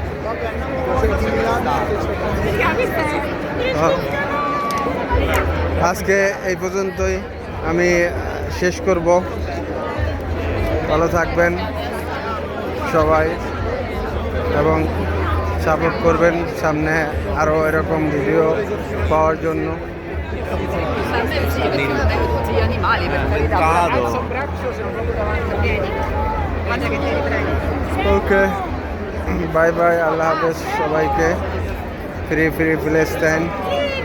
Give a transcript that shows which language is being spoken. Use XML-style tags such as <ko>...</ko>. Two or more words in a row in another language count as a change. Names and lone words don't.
<bn>আজকে এই পর্যন্তই আমি শেষ করব। ভালো থাকবেন সবাই এবং সাপোর্ট করবেন সামনে আরও এরকম ভিডিও পাওয়ার জন্য।</bn> <it>Tutti gli animali per carità. Alza un braccio se non proprio davanti a piedi. Guarda che ti riprego.</it> <en>okay, bye bye,</en> <ur>اللہ حافظ</ur> <bn>সবাইকে। ফ্রি ফিলিস্তিন।</bn>